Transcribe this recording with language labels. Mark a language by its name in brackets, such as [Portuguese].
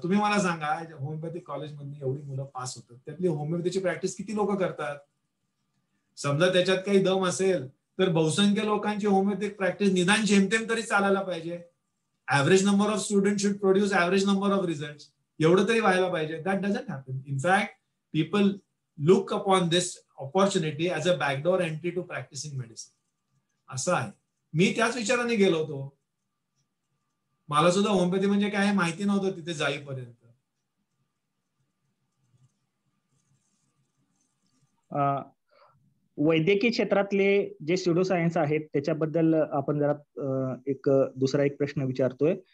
[Marathi] तुम्ही मला सांगा, होमिओपॅथिक कॉलेजमधून एवढी मुलं पास होतात, त्यातली होमिओपॅथीची प्रॅक्टिस किती लोक करतात? समजा त्याच्यात काही दम असेल तर बहुसंख्य लोकांची होमिओपॅथिक प्रॅक्टिस निदान जेमतेम तरी चालायला पाहिजे. [English] Average number of student should produce average number of result. [Marathi] एवढं तरी व्हायला पाहिजे. [English] That doesn't happen. In fact people look upon this opportunity as a backdoor entry to practicing medicine. [Marathi] असं आहे. मी त्याच विचाराने गेलो होतो. मला सुद्धा होमिओपॅथी म्हणजे काय माहिती नव्हतं तिथे जाईपर्यंत. वैद्यकीय क्षेत्रातले जे स्युडो सायन्स आहेत त्याच्याबद्दल आपण जरा दुसरा एक प्रश्न विचारतोय.